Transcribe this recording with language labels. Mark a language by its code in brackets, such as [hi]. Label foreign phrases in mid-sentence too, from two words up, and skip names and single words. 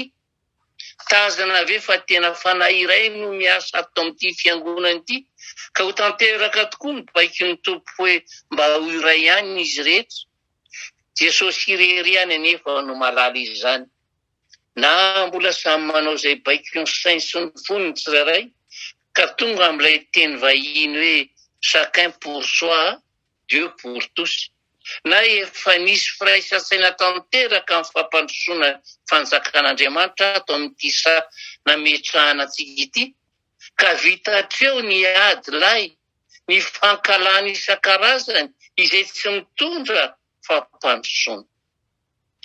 [mg] Tazana ve fa tena fanahy iray no miasa ato amin'ity fiangonana ity, ka ho tanteraka tokoa ny baikon'ny tompo hoe mba ho iray ihany izy rehetra? Jesosy ireriany anefa no malala izany. Na mbola samy manao izay baikony sainy sy ny foniny tsirairay, ka tonga amin'ilay teny vahiny hoe [fr] chacun pour soi, Dieu pour tous. [mg] Na efa nisy firaisan-tsaina tanteraka amin'ny fampandrosoana fanjakan'Andriamanitra ato amin'ity nametrahana antsika ity, ka vita hatreo ny ady lay, ny fankalana isan-karazany izay tsy mitondra fampandrosoana.